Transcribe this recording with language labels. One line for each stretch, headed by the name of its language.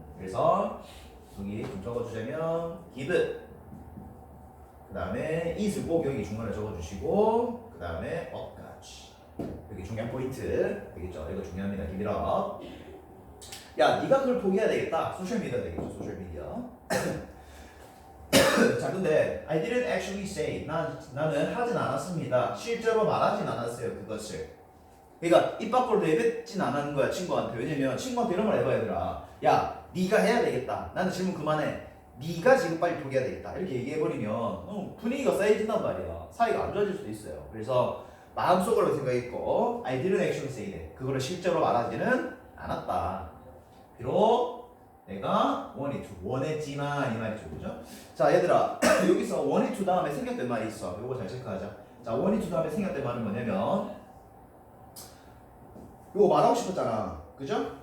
Korean: 그래서 여기 좀 적어주자면 give. 그 다음에 it을 꼭 여기 중간에 적어주시고 그 다음에 up까지. 여기 중요한 포인트 되겠죠. 이거 중요합니다.
English: give it up.
Korean: 야, 네가 그걸 포기해야 되겠다. 소셜미디어 되겠죠. 소셜미디어. 자, 근데
English: I didn't actually say.
Korean: 나는 하진 않았습니다. 실제로 말하진 않았어요. 그것을. 그러니까 입 밖으로 내뱉진 않은 거야 친구한테. 왜냐면 친구한테 이런 말 해봐야 되라. 야, 네가 해야 되겠다. 나는 질문 그만해. 네가 지금 빨리 포기해야 되겠다. 이렇게 얘기해버리면 분위기가 쌓여진단 말이야. 사이가 안 좋아질 수도 있어요. 그래서 마음속으로 생각했고
English: I didn't actually say that.
Korean: 그거를 실제로 말하지는 않았다. 비록 내가
English: wanted to
Korean: 원했지만 이 말이죠. 그죠? 자, 얘들아 여기서
English: wanted to
Korean: 다음에 생략된 말이 있어. 요거 잘 체크하자. 자,
English: wanted to
Korean: 다음에 생략된 말은 뭐냐면 요거 말하고 싶었잖아. 그죠?